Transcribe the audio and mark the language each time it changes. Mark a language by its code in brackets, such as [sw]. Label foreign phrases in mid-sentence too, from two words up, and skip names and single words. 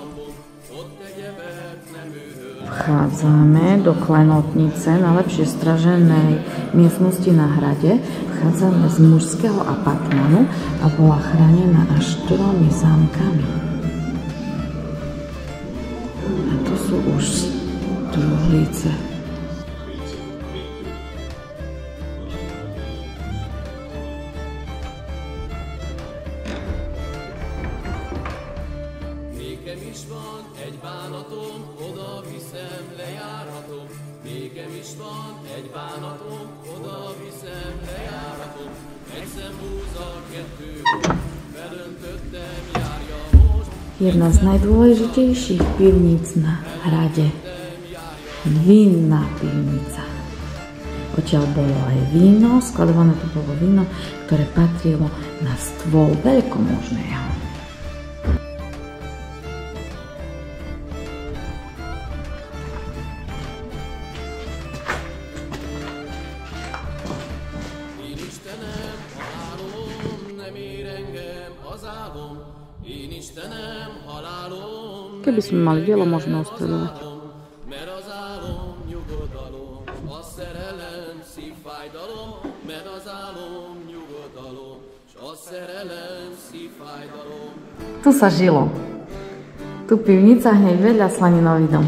[sk] Vchádzame do klenotnice, najlepšie straženej miestnosti na hrade. Vchádzame z mužského apartmanu a bola chránená až 4 zámkami. A to sú už truhlice. [hu] Nékem is van egy bánatom, oda viszem, lejárhatom. Nékem is van egy bánatom, oda viszem, lejárhatom. Egy szem húza, kettő, bedöntöttem, járja most. [sk] Jedna z najdôležitejších pivníc na hrade. Vinná pivnica. Odtiaľ bolo aj víno, skladované to bolo víno, ktoré patrilo na stôl veľkomožného. [hu] Én Istenem, halálom, nem ér engem az álom. Én Istenem, halálom, [sk] Keby sme mali dielo, môžeme ostreľovať. [hu] mert az álom nyugodalom, a szerelem szívfájdalom, mert az álom nyugodalom, s a szerelem szívfájdalom. [sk] Tu sa žilo. Tu pivnica hneď vedľa slaninový dom.